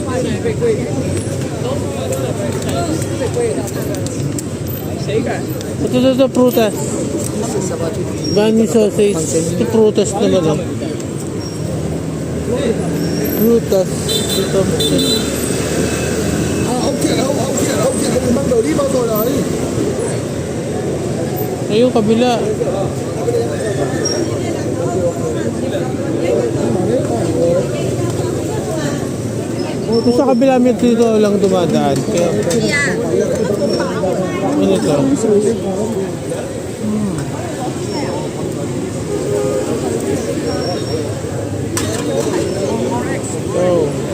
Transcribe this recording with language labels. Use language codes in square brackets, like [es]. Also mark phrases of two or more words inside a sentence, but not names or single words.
[tl] Ito, prutas. Bani sausage. Ito prutas naman. Prutas. Ito. [vi] Ông kia đâu, mang đồ đi bao rồi đấy. [tl] Ayun, kabila. Kung sa kabila may dito lang dumadaan. Kaya, ano ito? Oh.